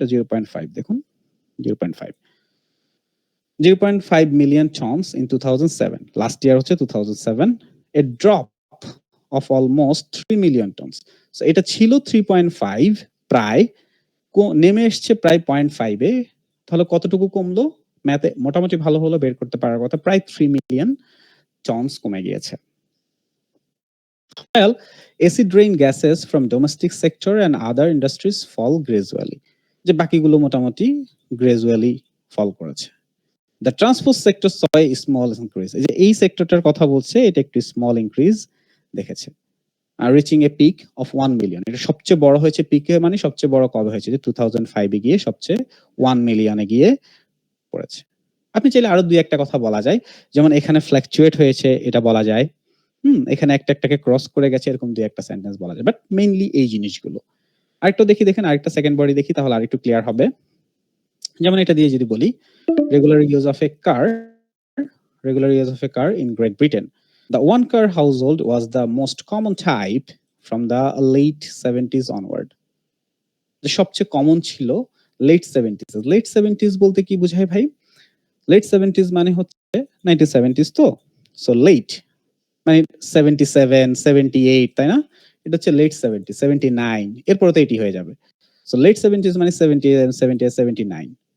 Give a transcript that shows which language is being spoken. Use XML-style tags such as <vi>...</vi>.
<bn>এটা 0.5, দেখুন 0.5 million tonnes in 2007, last year হচ্ছে 2007,</bn> <en>A drop of almost 3 million tons.</en> <bn>So এটা ছিল 3.5, প্রায় নেমে এসছে প্রায় 0.5 এ। তাহলে কতটুকু কমলো? ম্যাথে মোটামুটি ভালো হলো, বের করতে পারার কথা, প্রায় 3 মিলিয়ন টনস কমে গিয়েছে।</bn> <en>While acid rain gases from domestic sector and other industries fall gradually,</en> <bn>যে বাকিগুলো মোটামুটি gradually fall করেছে।</bn> <en>The transport sector saw a small increase,</en> <bn>এই যে এই সেক্টরটার কথা বলছে, এটা একটু স্মল ইনক্রিজ দেখেছে, reaching A peak of 1 million. এটা সবচেয়ে বড় হয়েছে, পিকে মানে সবচেয়ে বড় কবে হয়েছে, যে 2005 এ গিয়ে সবচেয়ে 1 মিলিয়নে গিয়ে পড়েছে। আপনি চাইলে আরো দুই একটা কথা বলা যায়, যেমন এখানে ফ্ল্যাকচুয়েট হয়েছে, এটা বলা যায়। এখানে একটাকে ক্রস করে গেছে, এরকম দুই একটা সেন্টেন্স বলা যায়, বাট মেইনলি এই জিনিসগুলো। আরেকটা দেখি, দেখেন আরেকটা সেকেন্ড বডি দেখি, তাহলে আরেকটু ক্লিয়ার হবে। যেমন এটা দিয়ে যদি বলি, regular use of A car,</bn> <en>regular use of a car in Great Britain. The one-car household was the most common type from the late 70s onward.</en> <bn>যে সবচেয়ে কমন ছিল late 70s। late 70s বলতে কি বোঝায় ভাই? late 70s মানে হচ্ছে 1970s তো, সো late মানে 77, 78, তাই না? এটা হচ্ছে late 70, 79, এরপরে তো 80 হয়ে যাবে। সো late 70s মানে 70, 70, 79।</bn>